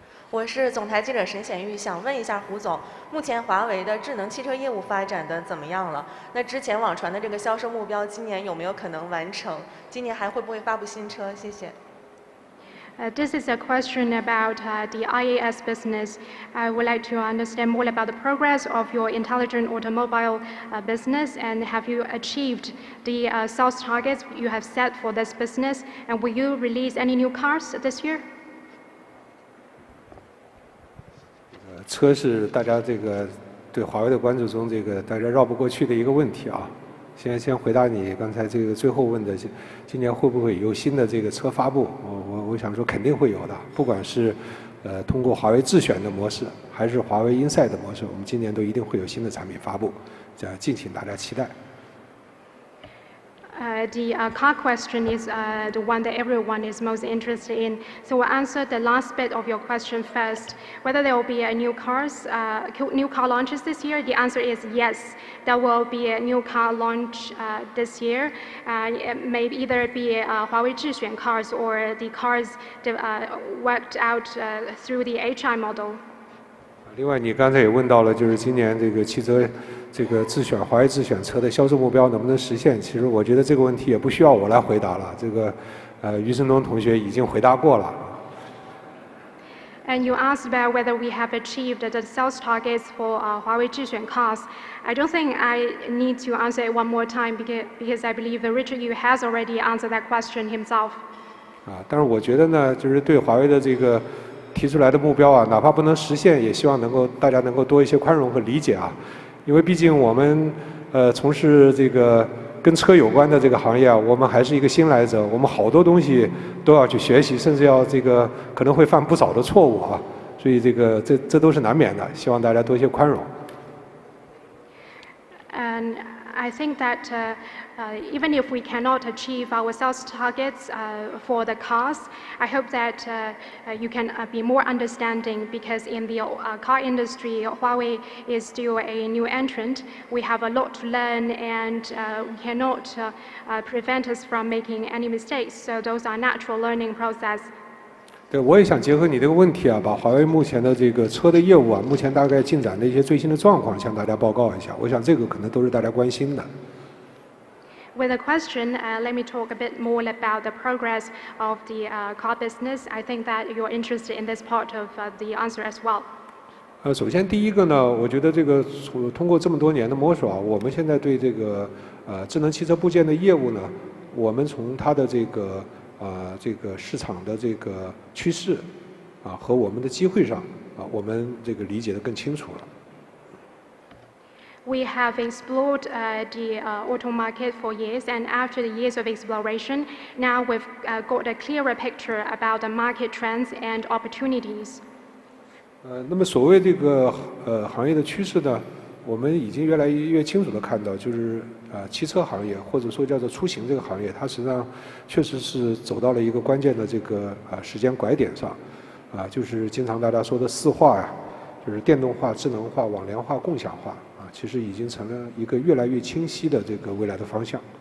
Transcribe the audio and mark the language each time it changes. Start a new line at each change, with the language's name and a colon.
Chinese: 我是总台记者沈显玉，想问一下胡总，目前华为的智能汽车业务发展的怎么样了？那之前网传的这个销售目标，今年有没有可能完成？今年还会不会发布新车？谢谢。
English: This is a question about the IAS business. I would like to understand more about the progress of your intelligent automobile business, and have you achieved the sales targets you have set for this business? And will you release any new cars this year?
Chinese: 车是大家这个对华为的关注中这个大家绕不过去的一个问题啊。先回答你刚才这个最后问的，今年会不会有新的这个车发布？我想说肯定会有的，不管是通过华为智选的模式，还是华为 Inside 的模式，我们今年都一定会有新的产品发布，这样敬请大家期待。
English: The car question is the one that everyone is most interested in. So we'll answer the last bit of your question first. Whether there will be a new car launches this year, the answer is yes. There will be a new car launch this year. It may either be Huawei Zhixuan cars or the cars worked out through the HI model.
Chinese: 另外，你刚才也问到了，就是今年这个汽车这个华为智选车的销售目标能不能实现？其实我觉得这个问题也不需要我来回答了，这个余承东同学已经回答过了。
English: And you asked about whether we have achieved the sales targets for Huawei Zhixuan cars. I don't think I need to answer it one more time because I believe Richard Yu has already answered that question himself.
Chinese: 但是我觉得呢，就是对华为的这个提出来的目标哪怕不能实现，也希望大家能够多一些宽容和理解因为毕竟我们从事这个跟车有关的这个行业我们还是一个新来者，我们好多东西都要去学习，甚至要这个可能会犯不少的错误所以这都是难免的，希望大家多一些宽容。
English: And I think that even if we cannot achieve our sales targets for the cars, I hope that you can be more understanding because in the car industry, Huawei is still a new entrant. We have a lot to learn and we cannot prevent us from making any mistakes. So those are natural learning process.
Chinese: 对，我也想结合你这个问题把华为目前的这个车的业务目前大概进展的一些最新的状况向大家报告一下。我想这个可能都是大家关心的。
English: With a question, let me talk a bit more about the progress of the car business. I think that you're interested in this part of the answer as well.
Chinese: 首先第一个呢，我觉得这个通过这么多年的摸索我们现在对这个智能汽车部件的业务呢，我们从它的这个市场的这个趋势和我们的机会上我们这个理解得更清楚了。
English: We have explored the auto market for years, and after the years of exploration, now we've got a clearer picture about the market trends and opportunities.
Chinese: 那么所谓这个行业的趋势呢，我们已经越来越清楚地看到，就是汽车行业或者说叫做出行这个行业，它实际上确实是走到了一个关键的这个时间拐点上，就是经常大家说的4化就是电动化、智能化、网联化、共享化其实已经成了一个越来越清晰的这个未来的方向。